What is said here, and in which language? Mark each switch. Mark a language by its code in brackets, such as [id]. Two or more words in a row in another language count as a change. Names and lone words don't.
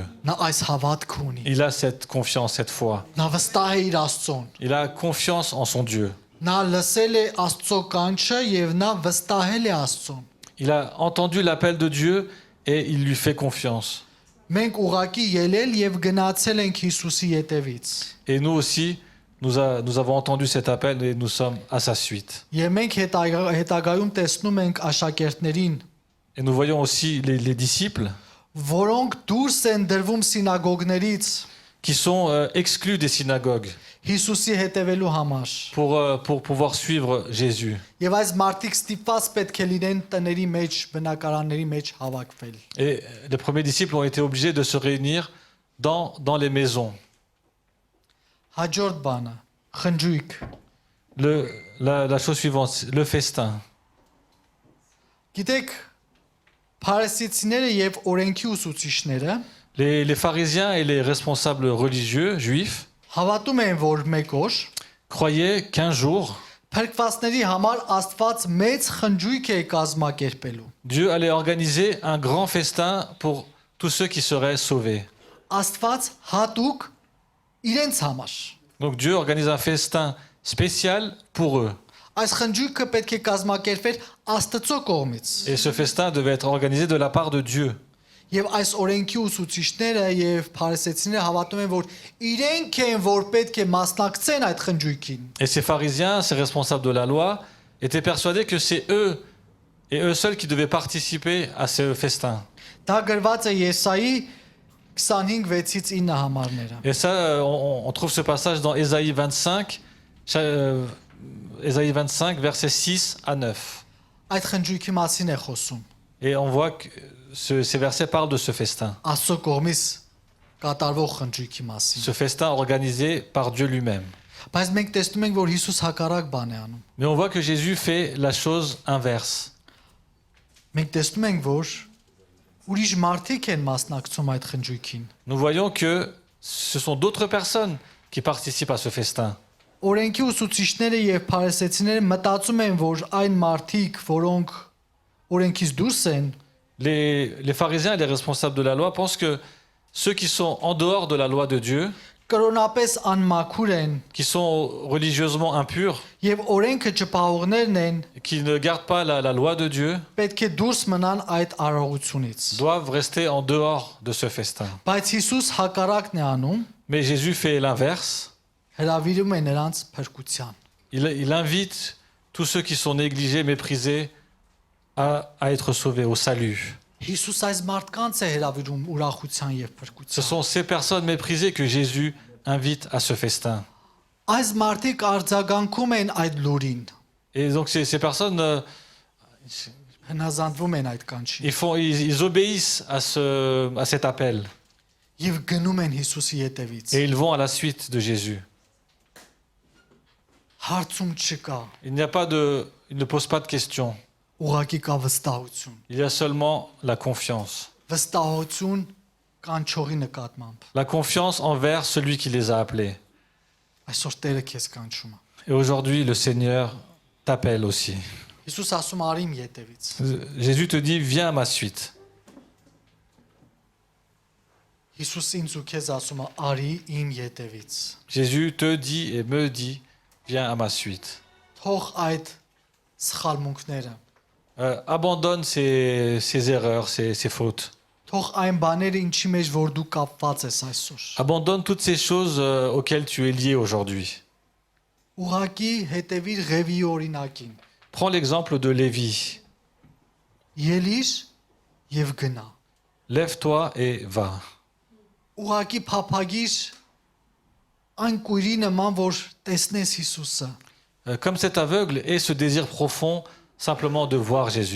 [hy] Նա այս հավատք ունի։ [fr] Il a cette confiance, cette foi. [hy] Նա վստահ է իր Աստծոն։ [fr] Il a confiance en son Dieu. [hy] Նա լսել է Աստծո կանչը եւ նա վստահել է Աստծոն։ [fr] Il a entendu l'appel de Dieu et il lui fait confiance. [hy] Մենք ուղակի ելել եւ գնացել ենք Հիսուսի ետևից։ [fr] Et nous aussi, nous avons entendu cet appel et nous sommes à sa suite. [hy] Եվ մենք հետագայում տեսնում ենք աշակերտներին, [fr] Et nous voyons aussi les disciples [hy] որոնք դուրս են դրվում սինագոգներից [fr] qui sont exclus des synagogues [hy] Հիսուսի հետևելու համար։ [fr] pour pouvoir suivre Jésus. [hy] Եվ այս մարդիկ ստիպված պետք է լինեն տների մեջ, բնակարանների մեջ հավաքվել։ [fr] Et les premiers disciples ont été obligés de se réunir dans les maisons. [hy] Հաջորդ բանը, խնջույք։ [fr] La chose suivante, le festin. [hy] Գիտեք, փարիսեցիները եւ օրենքի ուսուցիչները [fr] Les pharisiens et les responsables religieux juifs [hy] հավատում են, որ մեկ օր [fr] croyaient qu'un jour, [hy] փրկվածների համար Աստված մեծ խնջույք է կազմակերպելու։ [fr] Dieu allait organiser un grand festin pour tous ceux qui seraient sauvés. [hy] Աստված հատուկ իրենց համար։ [fr] Donc Dieu organise un festin spécial pour eux. [hy] Այս խնջույքը պետք է կազմակերպվեր Աստծո կողմից։ [fr] Et ce festin devait être organisé de la part de Dieu. [hy] Եվ այս օրենքի ուսուցիչները եւ փարիսեցիները հավատում են, որ իրենք են, որ պետք է մասնակցեն այդ խնջույքին։ [fr] Et ces pharisiens, ces responsables de la loi, étaient persuadés que c'est eux et eux seuls qui devaient participer à ce festin. [hy] Դա գրված է Եսայի 25:6-ից 9 համարները։ [fr] Et ça, on trouve ce passage dans Ésaïe 25, Ésaïe 25, versets 6 à 9. [hy] Այդ խնջույքի մասին է խոսում։ [fr] Et on voit que ces versets parlent de ce festin. [hy] Աստծո կողմից կատարվող խնջույքի մասին։ [fr] Ce festin organisé par Dieu lui-même. [hy] Բայց մենք տեսնում ենք, որ Հիսուս հակառակ բան է անում։ [fr] Mais on voit que Jésus fait la chose inverse. [hy] Մենք տեսնում ենք, որ ուրիշ մարդիկ են մասնակցում այդ խնջույքին։ [fr] Nous voyons que ce sont d'autres personnes qui participent à ce festin. [hy] Օրենքի ուսուցիչները եւ փարիսեցիները մտածում են, որ այն մարդիկ, որոնք օրենքից դուրս են, [fr] Les pharisiens et les responsables de la loi pensent que ceux qui sont en dehors de la loi de Dieu [hy] կրոնապես անմաքուր են [fr] qui sont religieusement impurs, [hy] եւ օրենքը չփաղողներն են, [fr] qui ne gardent pas la loi de Dieu, [hy] պետք է դուրս մնան այդ արարողությունից։ [fr] doivent rester en dehors de ce festin. [hy] Բայց Հիսուս հակառակն է անում, [fr] Mais Jésus fait l'inverse. [hy] հրավիրում է նրանց փրկության։ [fr] Il invite tous ceux qui sont négligés, méprisés, à être sauvés, au salut. [hy] Հիսուս այս մարդկանց է հրավիրում ուրախության եւ [fr] Ce [hy] փրկության։ [fr] sont ces personnes méprisées que Jésus invite à ce festin. [hy] Այս մարդիկ արձագանքում են այդ լուրին, [fr] Et donc ces personnes, [hy] հնազանդվում են այդ կանչին [fr] ils obéissent à cet appel. [hy] եւ գնում են Հիսուսի ետևից։ [fr] Et ils vont à la suite de Jésus. [hy] Հարցում չկա, [fr] Il ne pose pas de questions. [hy] ուղակի կա վստահություն։ [fr] Il y a seulement la confiance. [hy] Վստահություն կանչողի նկատմամբ։ [fr] La confiance envers celui qui les a appelés. [hy] Այսօր Տերը քեզ կանչում է։ [fr] Et aujourd'hui, le Seigneur t'appelle aussi. [hy] Հիսուս ասում է՝ արի իմ ետևից։ [fr] Jésus te dit, viens à ma suite. [hy] Հիսուս ինձ ու քեզ ասում է՝ արի իմ ետևից։ [fr] Jésus te dit et me dit, viens à ma suite. [hy] Թող այդ սխալմունքները, [fr] Abandonne ces erreurs, ces fautes. [hy] թող այն բաները, ինչի մեջ որ դու կապված ես այսօր։ [fr] Abandonne toutes ces choses auxquelles tu es lié aujourd'hui. [hy] Ուղակի հետևիր Ղևի օրինակին։ [fr] Prends l'exemple de Lévi. [hy] Ելիր եւ գնա։ [fr] Lève-toi et va. [hy] Ուղակի փափագիր այն կույրի նման, որ տեսնես Հիսուսը։ [fr] Comme cet aveugle et ce désir profond simplement de voir Jésus.